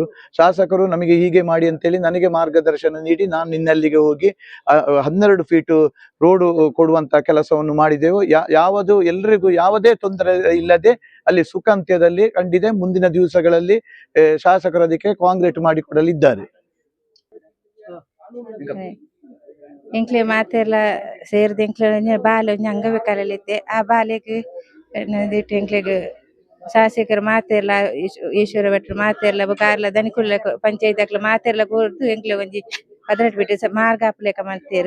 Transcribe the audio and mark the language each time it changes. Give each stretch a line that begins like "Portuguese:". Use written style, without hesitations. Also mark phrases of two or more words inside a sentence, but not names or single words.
Kannada: ಶಾಸಕರು ನಮಗೆ ಹೀಗೆ ಮಾಡಿ ಅಂತೇಳಿ ನನಗೆ ಮಾರ್ಗದರ್ಶನ ನೀಡಿ ನಾನು ನಿನ್ನಲ್ಲಿಗೆ ಹೋಗಿ 12 ಫೀಟು ರೋಡು ಕೊಡುವಂತ ಕೆಲಸವನ್ನು ಮಾಡಿದೆವು. ಯಾವುದು ಎಲ್ಲರಿಗೂ ಯಾವುದೇ ತೊಂದರೆ ಇಲ್ಲದೆ ಅಲ್ಲಿ ಸುಖಾಂತ್ಯದಲ್ಲಿ ಕಂಡಿದೆ. ಮುಂದಿನ ದಿವಸಗಳಲ್ಲಿ ಶಾಸಕರು ಅದಕ್ಕೆ ಕಾಂಕ್ರೀಟ್ ಮಾಡಿಕೊಡಲಿದ್ದಾರೆ.
Tulu: ಎಂಕ್ಲೆ ಮಾತೆಲ್ಲ ಸೇರಿದ ಎಂಕ್ಲೆ ಬಾಲೆ ಒಂಜಿ ಅಂಗವಿಕಲಲಿದ್ದೆ ಆ ಬಾಲೆಗ್ ಎಂಕ್ಲೆಗ್ ಶಾಸಕರು ಮಾತೆಲ್ಲ ಈಶ್ವರ ಭಟ್ರು ಮಾತೆಲ್ಲ ಕಾರ್ಲ ದನಿಕುಲ್ಲ ಪಂಚಾಯತ್ ಅಕ್ಲ ಮಾತೆಲ್ಲ ಕೊರ್ದು ಎಂಕ್ಲೆ ಒಂಜಿ 18 ಫೀಟ್ ಮಾರ್ಗ ಅಪ್ಲೇಕ ಮಲ್ತೇರು.